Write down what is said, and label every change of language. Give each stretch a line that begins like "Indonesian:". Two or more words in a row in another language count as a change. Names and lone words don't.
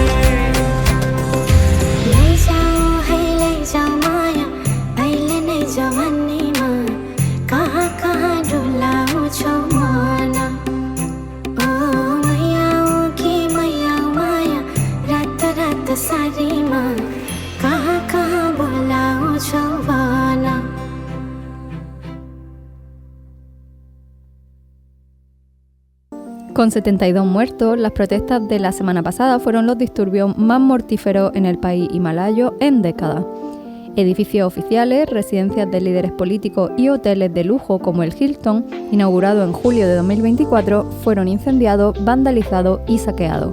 Nepali: लैजाऊ माया अहिले नै जवानीमा कहाँ कहाँ डुलाउँछौ मन रात सारीमा कहाँ कहाँ बोलाउँछौ भन
Spanish: Con 72 muertos, las protestas de la semana pasada fueron los disturbios más mortíferos en el país himalayo en décadas. Edificios oficiales, residencias de líderes políticos y hoteles de lujo como el Hilton, inaugurado en julio de 2024, fueron incendiados, vandalizados y saqueados.